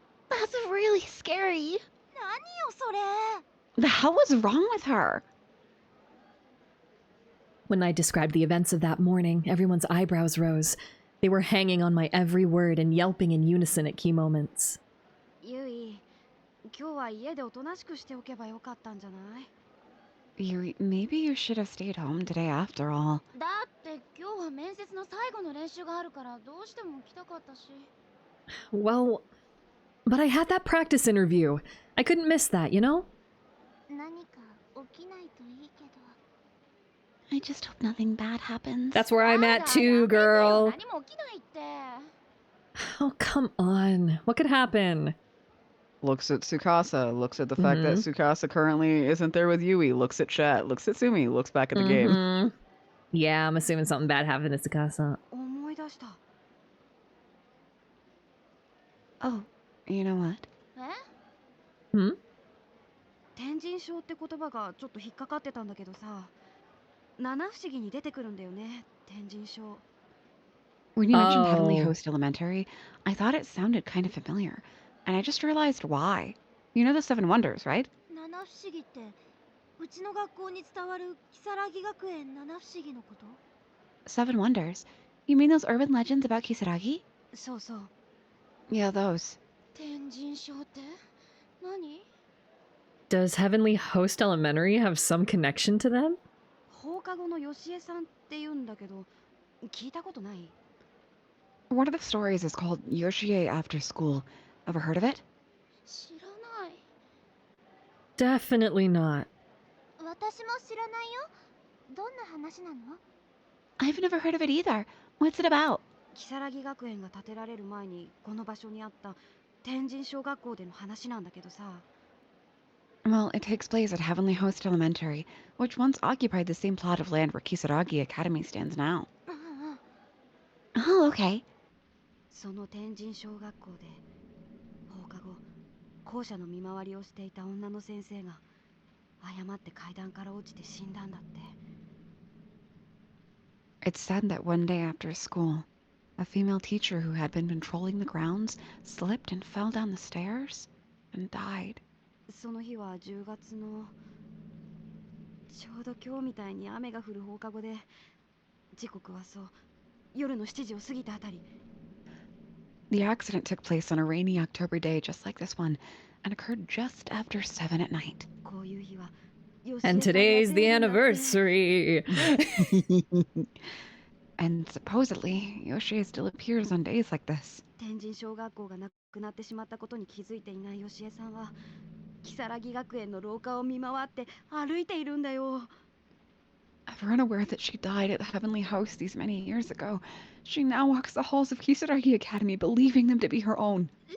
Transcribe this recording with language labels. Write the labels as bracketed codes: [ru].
[en] That's really scary. [ja] 何よそれ。 [en] The hell was wrong with her? When I described the events of that morning, everyone's eyebrows rose. They were hanging on my every word and yelping in unison at key moments. [ja] ゆい、今日は家でおとなしくしておけばよかったんじゃない？ [en] Yuri, maybe you should have stayed home today after all. [ja] だって今日は面接の最後の練習があるからどうしても来たかったし。 [en] Well, but I had that practice interview. I couldn't miss that, you know? [ja] 何か起きないといいけど。 [en] I just hope nothing bad happens. That's where I'm at too, girl. [ja] 何も起きないって。 [en] Oh, come on. What could happen? Looks at Tsukasa, looks at the fact that Tsukasa currently isn't there with Yui, looks at chat, looks at Sumi, looks back at the game. Mhm. Yeah, I'm assuming something bad happened to Tsukasa. [ja] 思い出した。 [en] Oh, you know what? え？ Hmm? [ja] 天神症って言葉がちょっと引っかかってたんだけどさ、七不思議に出てくるんだよね、天神症。 [en] When you mentioned Heavenly Oh. Host Elementary, I thought it sounded kind of familiar. And I just realized why. You know the Seven Wonders, right? [ja] 七不思議ってうちの学校に伝わる如月学園七不思議のこと？ [en] Seven Wonders? You mean those urban legends about Kisaragi? [ja] そうそう。 [en] Yeah, those. [ja] 天神症って何？ [en] Does Heavenly Host Elementary have some connection to them? [ja] 放課後のよしえさんって言うんだけど、聞いたことない？ [en] One of the stories is called Yoshie After School. Ever heard of it? [ja] 知らない。 [en] Definitely not. [ja] 私も知らないよ。どんな話なの？ [en] I've never heard of it either. What's it about? [ja] 如月学園が建てられる前にこの場所にあった天神小学校での話なんだけどさ。 [en] Well, it takes place at Heavenly Host Elementary, which once occupied the same plot of land where Kisaragi Academy stands now. うんうん。 Oh, okay. [ja] その天神小学校で放課後校舎の見回りをしていた女の先生が誤って階段から落ちて死んだんだって。 [en] It's said that one day after school, a female teacher who had been patrolling the grounds slipped and fell down the stairs and died. [ja] その日は10月のちょうど今日みたいに雨が降る放課後で、時刻はそう夜の7時を過ぎたあたり。 [en] The accident took place on a rainy October day just like this one and occurred just after 7 at night. [ja] こういう日は [en] And today's the anniversary. And supposedly, Yoshie still appears on days like this. [ja] 天神小学校がなくなってしまったことに気づいていないよしえさんは如月学園の廊下を見回って歩いているんだよ。 [en] Ever unaware that she died at the Heavenly House these many years ago, she now walks the halls of Kisaragi Academy believing them to be her own.